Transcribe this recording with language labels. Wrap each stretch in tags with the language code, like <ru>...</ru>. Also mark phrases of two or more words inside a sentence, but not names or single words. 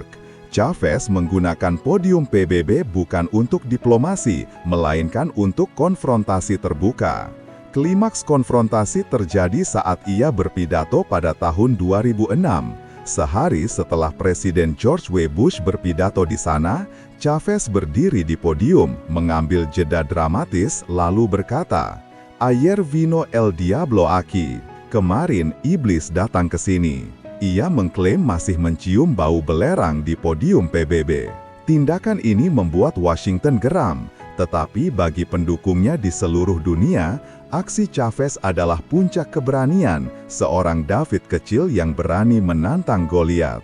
<id>Chavez menggunakan podium PBB bukan untuk diplomasi, melainkan untuk konfrontasi terbuka. Klimaks konfrontasi terjadi saat ia berpidato pada tahun 2006. Sehari setelah Presiden George W. Bush berpidato di sana, Chavez berdiri di podium, mengambil jeda dramatis, lalu berkata,</id> <es>"Ayer vino el diablo aquí."</es> <id>Kemarin, iblis datang ke sini. Ia mengklaim masih mencium bau belerang di podium PBB. Tindakan ini membuat Washington geram, tetapi bagi pendukungnya di seluruh dunia, aksi Chavez adalah puncak keberanian, seorang David kecil yang berani menantang Goliat.</id>